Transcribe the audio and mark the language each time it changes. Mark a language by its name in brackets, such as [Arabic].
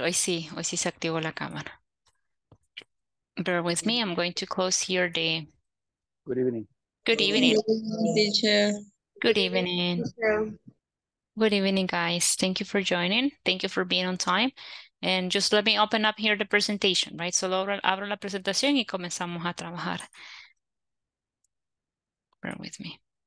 [Spanish] Hoy sí se activó la cámara. [English] Bear with me. I'm going to close here the... Good evening. Good evening. Teacher. Good evening. Teacher. Good evening, guys. Thank you for joining. Thank you for being on time. And just let me open up here the presentation, right? [Spanish] Solo abro la presentación y comenzamos a trabajar. [English] Bear with me.